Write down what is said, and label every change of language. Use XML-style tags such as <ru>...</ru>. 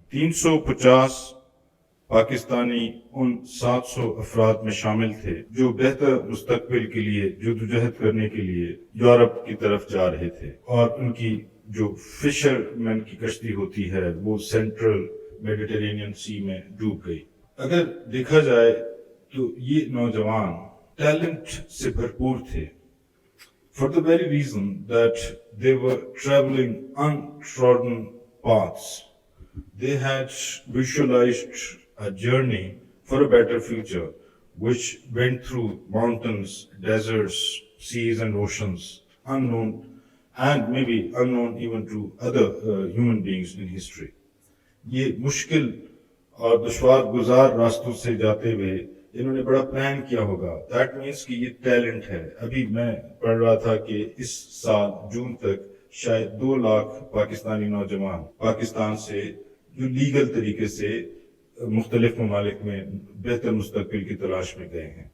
<ur>350 پاکستانی ان 700 افراد میں شامل تھے جو بہتر مستقبل کے لیے جدوجہد کرنے کے لیے یورپ کی طرف جا رہے تھے، اور ان کی جو فشر مین کی کشتی ہوتی ہے وہ سینٹرل میڈیٹرینین سی میں ڈوب گئی. اگر دیکھا جائے تو یہ نوجوان ٹیلنٹ سے بھرپور تھے،</ur> <en>for the very reason that they were traveling untrodden paths. They had visualized a journey for a better future, which went through mountains, deserts, seas and oceans, unknown and maybe unknown even to other human beings in history.</en> <ur>یہ مشکل اور دشوار گزار راستوں سے جاتے ہوئے انہوں نے بڑا پلان کیا ہوگا.</ur> <en>that means</en> <ur>کہ یہ ٹیلنٹ ہے. ابھی میں پڑھ رہا تھا کہ اس سال جون تک شاید 2 لاکھ پاکستانی نوجوان پاکستان سے جو لیگل طریقے سے مختلف ممالک میں بہتر مستقبل کی تلاش میں گئے ہیں.</ur>